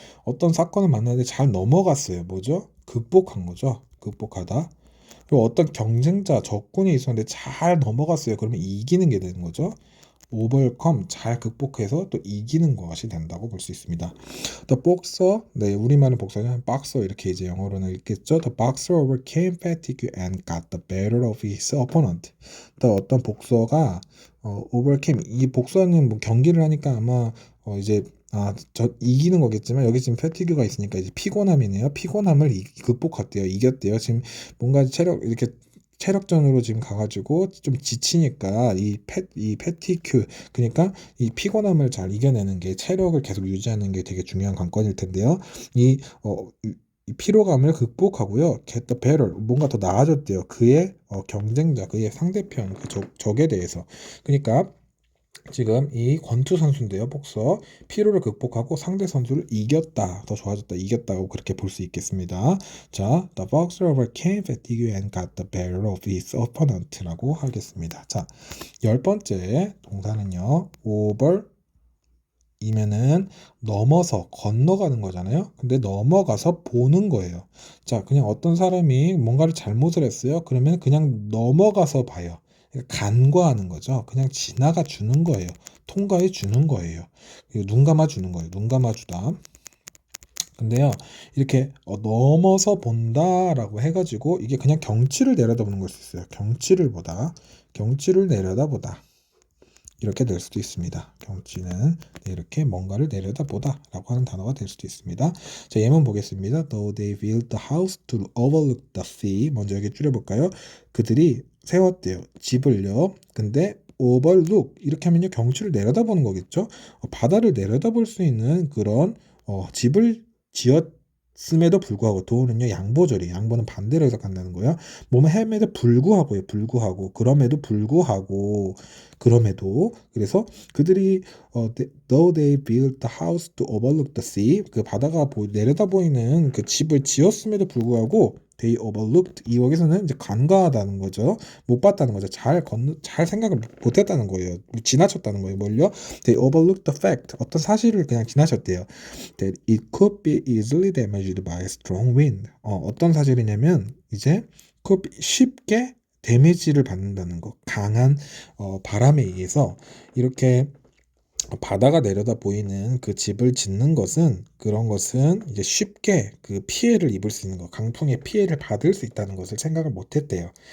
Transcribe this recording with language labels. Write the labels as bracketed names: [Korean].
[Korean] 어떤 사건을 만났는데 잘 넘어갔어요. 뭐죠? 극복한 거죠. 극복하다. 그리고 어떤 경쟁자, 적군이 있었는데 잘 넘어갔어요. 그러면 이기는 게 되는 거죠. overcome, 잘 극복해서 또 이기는 것이 된다고 볼 수 있습니다. The boxer, 네, 우리말은 복서는 박서 이렇게 이제 영어로는 읽겠죠. [English] The boxer overcame fatigue and got the better of his opponent. [Korean] 또 어떤 복서가 overcame, 이 복서는 뭐 경기를 하니까 아마 이제 저 이기는 거겠지만 여기 지금 패티그가 있으니까 이제 피곤함이네요. 피곤함을 극복했대요. 이겼대요. 지금 뭔가 이렇게 체력전으로 지금 가가지고 좀 지치니까 이 패티큐, 그러니까 이 피곤함을 잘 이겨내는 게, 체력을 계속 유지하는 게 되게 중요한 관건일 텐데요. 이 피로감을 극복하고요. [English] get the better, [Korean] 뭔가 더 나아졌대요. 그의 경쟁자, 그의 상대편, 그 적에 대해서. 그러니까 지금 이 권투 선수인데요, 복서. 피로를 극복하고 상대 선수를 이겼다, 더 좋아졌다, 이겼다고 그렇게 볼 수 있겠습니다. 자, [English] the boxer overcame fatigue and got the better of his opponent라고 하겠습니다. [Korean] 자, 열 번째 동사는요, over 이면은 넘어서 건너가는 거잖아요. 근데 넘어가서 보는 거예요. 자, 그냥 어떤 사람이 뭔가를 잘못을 했어요. 그러면 그냥 넘어가서 봐요. 그러니까 간과하는 거죠. 그냥 지나가 주는 거예요. 통과해 주는 거예요. 눈 감아 주는 거예요. 눈 감아 주다. 근데요, 이렇게 넘어서 본다라고 해가지고 이게 그냥 경치를 내려다보는 걸 수 있어요. 경치를 내려다보다. 이렇게 될 수도 있습니다. 경치는 이렇게 뭔가를 내려다보다 라고 하는 단어가 될 수도 있습니다. 자, 예문 보겠습니다. [English] Though they built the house to overlook the sea. [Korean] 먼저 여기 줄여볼까요? 그들이 세웠대요. 집을요. 근데 overlook 이렇게 하면요 경치를 내려다보는 거겠죠. 바다를 내려다볼 수 있는 그런 집을 지었음에도 불구하고 도우는요 양보절이에요. 양보는 반대로 해석한다는 거예요. 몸에 햄에도 불구하고요. 불구하고 그럼에도 불구하고 그럼에도 그래서 그들이 [English] though they built the house to overlook the sea [Korean] 그 바다가 내려다 보이는 그 집을 지었음에도 불구하고 [English] they overlooked [Korean] 이 여기서는 이제 간과하다는 거죠. 못 봤다는 거죠. 잘 생각을 못 했다는 거예요. 지나쳤다는 거예요. 뭘요? [English] They overlooked the fact [Korean] 어떤 사실을 그냥 지나쳤대요. [English] That it could be easily damaged by strong wind. [Korean] 어떤 사실이냐면 이제 [English] could be [Korean] 쉽게 데미지를 받는다는 거. 강한 바람에 의해서 이렇게 바다가 내려다 보이는 그 집을 짓는 것은 그런 것은 이제 쉽게 그 피해를 입을 수 있는 거, 강풍의 피해를 받을 수 있다는 것을 생각을 못 했대요.